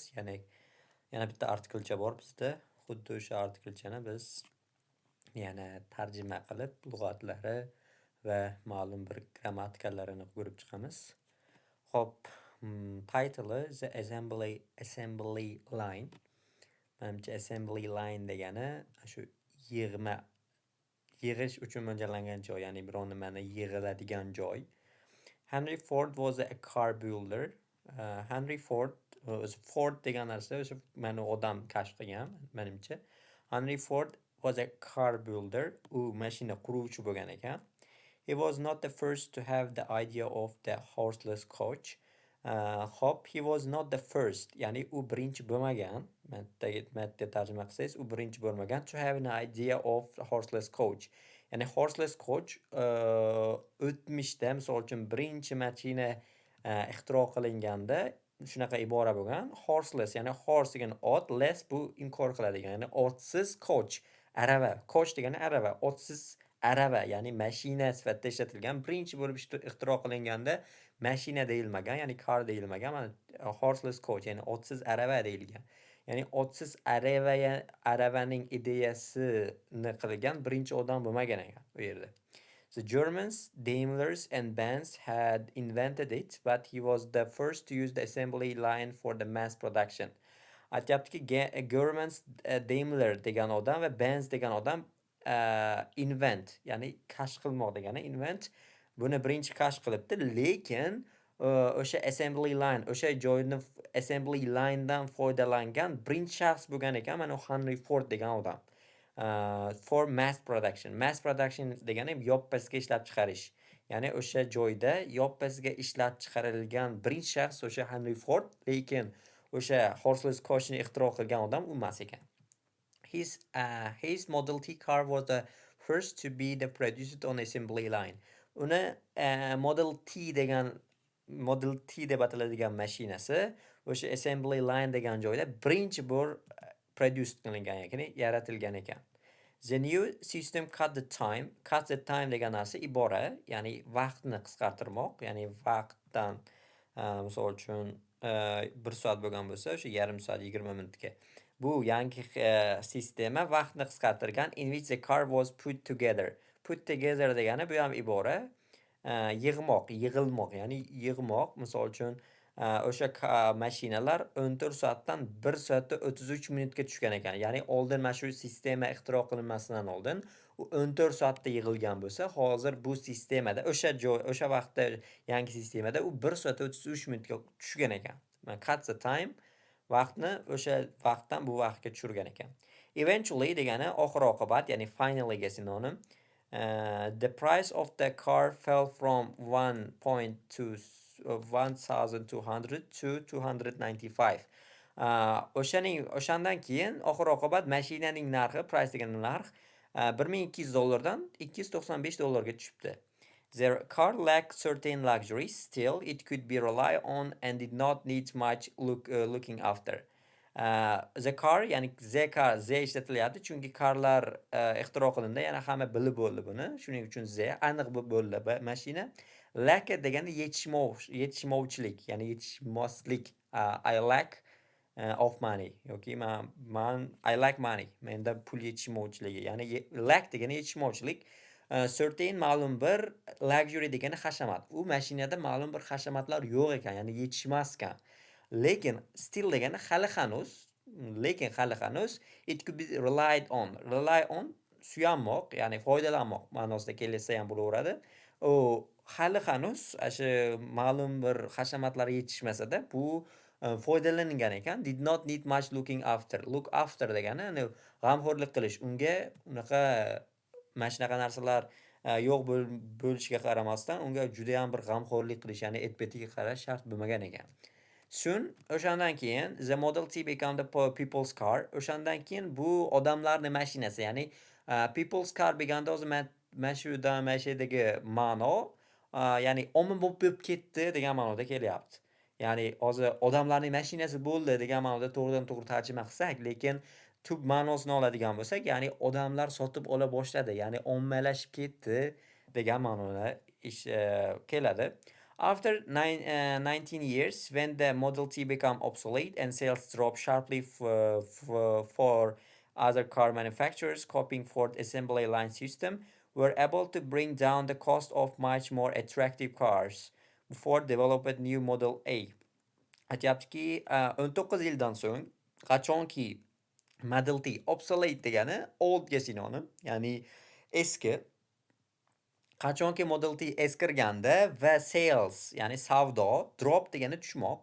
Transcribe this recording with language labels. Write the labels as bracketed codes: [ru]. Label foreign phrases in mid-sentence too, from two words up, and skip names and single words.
[uz] Ya'ni yana bitta artikelcha bor bizda. Xuddi o'sha artikelchani biz yana tarjima qilib, lug'atlari va ma'lum bir grammatikalarini ko'rib chiqamiz. Xo'p, title'i The Assembly Line. Menimcha [en] assembly line [uz] degani shu yig'ish uchun mo'ljallangan joy, ya'ni biror nimani yig'iladigan joy. [en] Henry Ford was a car builder. [uz] Henry Ford, Ford degan narsa o'sha mana odam kashf qilgan, menimcha. [en] Henry Ford was a car builder. [uz] U mashina quruvchi bo'lgan ekan. [en] He was not the first to have the idea of the horseless coach. Hop, he was not the first, [uz] ya'ni u birinchi bo'lmagan. Matnda tarjima qilsangiz, u birinchi bo'lmagan [en] to have an idea of horseless coach. [uz] Ya'ni [en] horseless coach [uz] o'tmishda, misol uchun birinchi mashina ixtiro qilinganda shunaqa ibora bo'lgan. Horseless, ya'ni horse degan ot, less bu inkor qiladigan, ya'ni otsiz coach, arava. Coach degani arava, otsiz arava, ya'ni mashina sifatida ishlatilgan. Birinchi bo'lib ixtiro qilinganda mashina deyilmagan, ya'ni car deyilmagan, [en] horseless coach, [uz] ya'ni otsiz arava deyilgan. Ya'ni otsiz aravaning ideyasini qilgan birinchi odam bo'lmagan ekan u yerda. [en] The Germans, Daimlers and Benz had invented it, but he was the first to use the assembly line for the mass production. [uz] Aytyaptiki, Germans, Daimler degan odam va Benz degan odam invent, ya'ni kashf qilmoq degani, invent buni birinchi kashf qilibdi, lekin o'sha [en] assembly line, [uz] o'sha joyni [en] assembly linedan [uz] foydalangan birinchi shaxs bo'lgan ekan, mana Henry Ford degan odam. [en] For mass production. Mass production [uz] degani yoppasiga ishlab chiqarish. Ya'ni o'sha joyda yoppasiga ishlab chiqarilgan birinchi shaxs o'sha Henry Ford, lekin o'sha [en] horseless coachni [uz] ixtiro qilgan odam u emas ekan. [en] His Model T car was the first to be produced on assembly line. [uz] Uni Model T deb ataladigan mashinasi o'sha [en] assembly line [uz] degan joyda birinchi bor produced qilingan ekan, yaratilgan ekan. [en] The new system cut the time [uz] degan narsa ibora, ya'ni vaqtni qisqartirmoq, ya'ni vaqtdan misol uchun 1 soat bo'lgan bo'lsa, o'sha yarim soat 20 minutga. Bu yangi sistema vaqtni qisqartirgan. [en] In which the car was put together. Put together [uz] degani bu ham ibora. Yig'moq, ya'ni yig'moq. Misol uchun o'sha mashinalar 14 soatdan 1 soatda 33 minutga tushgan ekan. Ya'ni oldin mana shu sistema ixtiro qilinmasidan oldin u 14 soatda yig'ilgan bo'lsa, hozir bu sistemada o'sha vaqtda yangi sistemada u 1 soat 33 minutga tushgan ekan. [en] Cut the time, [uz] vaqtni o'sha vaqtdan bu vaqtga tushirgan ekan. Eventually degani oxir oqibat, ya'ni finallyga sinonim. [en] The price of the car fell from 1,200 to 295. [uz] O'shandan keyin oxir oqibat mashinaning narxi, price degan narx $1200 $295 tushibdi. [en] The car lacked certain luxuries, still it could be relied on and did not need much looking after. The car, [uz] ya'ni Z ishlatilyapti, chunki carlar ixtiro qilindi, yana hamma bilib bo'ldi buni. Shuning uchun Z aniq bo'ldi mashina. Lack degani yetishmovchilik, ya'ni yetishmaslik. [en] I lack of money yoki I lack money. [uz] Menda pul yetishmovchiligi, ya'ni lack degani yetishmovchilik. Certain ma'lum bir, luxury degani hashamat. U mashinada ma'lum bir hashamatlar yo'q ekan, ya'ni yetishmas ekan. Lekin still degani hali hanuz, [en] it could be relied on. Rely on [uz] suyanmoq, ya'ni foydalanmoq ma'nosida kelsa ham bo'laveradi. U hali hanuz shu ma'lum bir hashamatlar yetishmasa-da, bu foydalanilgan ekan. [en] Did not need much looking after. Look after [uz] degani g'amxo'rlik qilish. Unga unaqa mana shunaqa narsalar yo'q bo'lishiga qaramasdan, unga juda ham bir g'amxo'rlik qilish, ya'ni etbetiga qarash shart bo'lmagan ekan. [en] Soon, [uz] o'shandan keyin [en] the Model T became the people's car. [uz] O'shandan keyin bu odamlarning mashinasi, ya'ni [en] people's car [uz] deganda o'zi mashinasidagi ma'no, ya'ni ommabop ketdi degan ma'noda kelyapti. Ya'ni hozir odamlarning mashinasi bo'ldi degan ma'noda to'g'ridan-to'g'ri tarjima qilsak, lekin tub ma'nosini oladigan bo'lsak, ya'ni odamlar sotib ola boshladi, ya'ni ommalashib ketdi degan ma'noda keladi. [en] After 19 years, when the Model T became obsolete and sales dropped sharply for other car manufacturers copying Ford assembly line system, were able to bring down the cost of much more attractive cars. Ford developed new Model A. [uz] Aytyaptiki, 19 yildan so'ng qachonki Model T obsolete degani oldga sinonim, ya'ni eski. Qachonki Model T eskirganda va sales, ya'ni savdo, drop degani tushmoq.